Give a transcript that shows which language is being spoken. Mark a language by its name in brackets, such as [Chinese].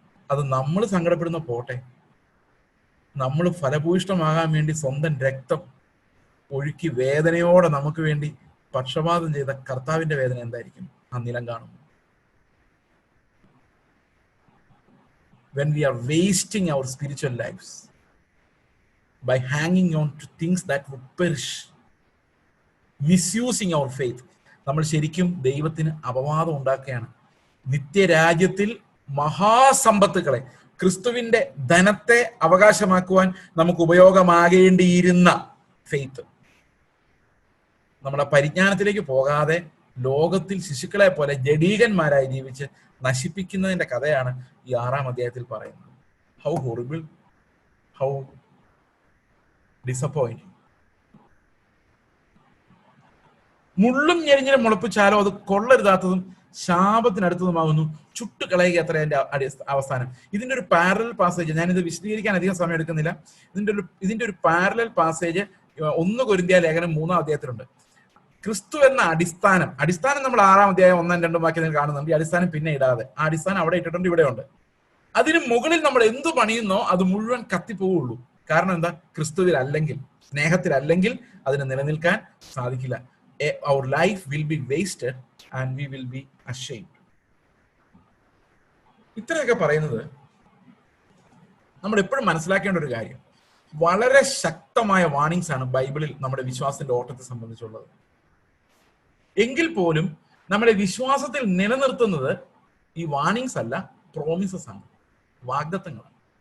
[Malayalam] അത് നമ്മൾ സങ്കടപ്പെടുന്ന പോട്ടെ, നമ്മൾ ഫലഭൂയിഷ്ടമാകാൻ വേണ്ടി സ്വന്തം രക്തം ഒഴുക്കി വേദനയോടെ നമുക്ക് വേണ്ടി പക്ഷപാതം ചെയ്ത കർത്താവിന്റെ വേദന എന്തായിരിക്കും ആ നിലം കാണുമ്പോൾ? [English] When we are wasting our spiritual lives by hanging on to things that would perish, misusing our faith, [Malayalam] നമ്മൾ ശരിക്കും ദൈവത്തിന് അപവാദം ഉണ്ടാക്കുകയാണ്. നിത്യരാജ്യത്തിൽ മഹാസമ്പത്തുക്കളെ, ക്രിസ്തുവിന്റെ ധനത്തെ അവകാശമാക്കുവാൻ നമുക്ക് ഉപയോഗമാകേണ്ടിയിരുന്ന ഫെയ്ത്ത് നമ്മുടെ പരിജ്ഞാനത്തിലേക്ക് പോകാതെ ലോകത്തിൽ ശിശുക്കളെ പോലെ ജഡീകന്മാരായി ജീവിച്ച് നശിപ്പിക്കുന്നതിന്റെ കഥയാണ് ഈ 6-ാം അധ്യായത്തിൽ പറയുന്നത്. [English] How horrible, how disappointing. [Malayalam] മുള്ളും ഞെരിഞ്ഞിലും മുളപ്പിച്ചാലോ അത് കൊള്ളരുതാത്തതും ശാപത്തിനടുത്തതുമാകുന്നു, ചുട്ടുകളയുക അത്ര എന്റെ അവസാനം. ഇതിന്റെ ഒരു പാരലൽ പാസേജ്, ഞാനിത് വിശദീകരിക്കാൻ അധികം സമയം എടുക്കുന്നില്ല. ഇതിന്റെ ഒരു പാരലൽ പാസേജ് 1 കൊരിന്ത്യർ ലേഖനം 3-ാം അധ്യായത്തിലുണ്ട്. ക്രിസ്തു എന്ന അടിസ്ഥാനം നമ്മൾ 6-ാം അധ്യായം 1-2 വാക്യത്തിൽ കാണുന്നുണ്ട്. ഈ അടിസ്ഥാനം പിന്നെ ഇടാതെ ആ അടിസ്ഥാനം അവിടെ ഇട്ടിട്ടുണ്ട്, ഇവിടെ ഉണ്ട്. അതിന് മുകളിൽ നമ്മൾ എന്തു പണിയുന്നോ അത് മുഴുവൻ കത്തിപ്പോവുള്ളൂ. കാരണം എന്താ? ക്രിസ്തുവിൽ അല്ലെങ്കിൽ, സ്നേഹത്തിലല്ലെങ്കിൽ അതിന് നിലനിൽക്കാൻ സാധിക്കില്ല. [English] Our life will be wasted and we will be ashamed. [Malayalam] ഇത്രയൊക്കെ പറയുന്നത് നമ്മൾ എപ്പോഴും മനസ്സിലാക്കേണ്ട ഒരു കാര്യം, വളരെ ശക്തമായ വാർണിങ്സ് ആണ് ബൈബിളിൽ നമ്മുടെ വിശ്വാസത്തിന്റെ ഓട്ടത്തെ സംബന്ധിച്ചുള്ളത്. എങ്കിൽ പോലും നമ്മളെ വിശ്വാസത്തിൽ നിലനിർത്തുന്നത് ഈ വാർണിങ്സ് അല്ല, പ്രോമിസസ് ആണ്, വാഗ്ദത്തങ്ങളാണ്.